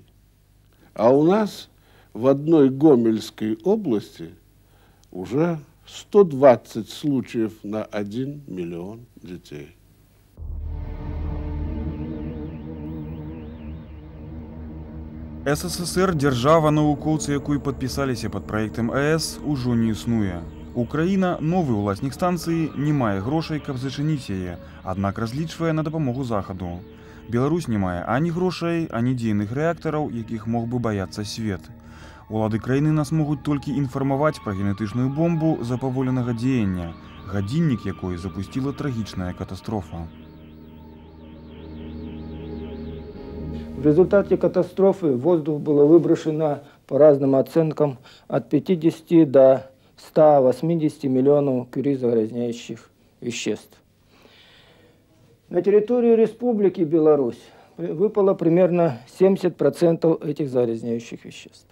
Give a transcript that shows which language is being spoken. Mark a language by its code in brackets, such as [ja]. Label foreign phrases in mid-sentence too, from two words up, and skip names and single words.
[ru] А у нас в одной Гомельской области уже 120 случаев на 1 миллион детей. СССР, держава, [be] навукоўцы якой падпісаліся пад праектам АЭС, ужо не існуе. Украіна, новы ўласнік станцыі, не мае грошай, каб зачыніць яе, аднак разлічвае на дапамогу захаду. Беларусь не мае ані грошай, ані дзейных рэактараў, якіх мог бы баяцца свет. Улады краіны нас могуць толькі інфармаваць пра генетычную бомбу запаволенага дзеяння, гадзіннік якой запусціла трагічная катастрофа. [ru] В результате катастрофы в воздух было выброшено, по разным оценкам, от 50 до 180 миллионов кюри загрязняющих веществ. На территории Республики Беларусь выпало примерно 70% этих загрязняющих веществ.